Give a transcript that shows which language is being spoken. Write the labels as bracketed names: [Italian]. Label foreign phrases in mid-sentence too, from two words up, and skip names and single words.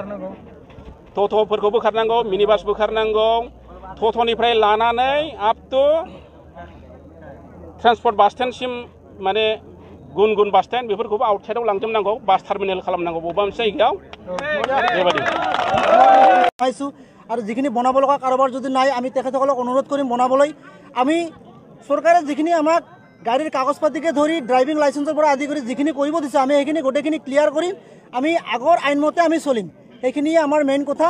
[Bodo] टट'फोरखौ बोखारनांगौ, [English] mini bus [Bodo] बोखारनांगौ, टट'निफ्राय लानानै [English] up to transport bus [Bodo] स्टेन्डसिम माने गुन गुन [English] bus stand [Bodo] बेफोरखौबो आउटसाइडआव लांजोबनांगौ, [English] bus terminal [Bodo] खालामनांगौ बबेबा मोनसे जायगायाव बेबायदि। [Assamese] আৰু যিখিনি বনাব লগা কাৰোবাৰ যদি নাই আমি তেখেতসকলক অনুৰোধ কৰিম বনাবলৈ। আমি চৰকাৰে যিখিনি আমাক গাড়ীৰ কাগজ পাতিকে ধৰি [English] driving licence [Assamese] পৰা আদি কৰি যিখিনি কৰিব দিছে আমি সেইখিনি গোটেইখিনি ক্লিয়াৰ কৰিম। আমি আগৰ আইনমতে আমি চলিম, সেইখিনিয়ে আমাৰ মেইন কথা।